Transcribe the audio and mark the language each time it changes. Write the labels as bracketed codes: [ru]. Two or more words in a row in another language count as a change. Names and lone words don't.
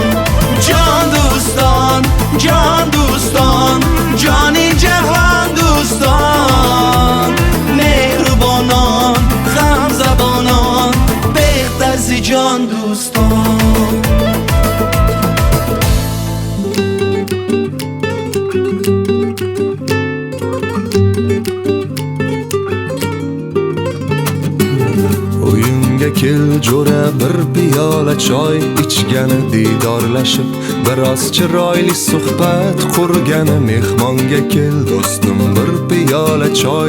[fa] جان دوستان، جان دوستان، جان جهان دوستان، مهربانان، خم زبانان، بهتر ز جان دوستان. [uz] Uyimga kel jo'ra bir piyola choy ichgani didorlashib biroz chiroyli suhbat qurgani mehmonga kel do'stim bir piyola choy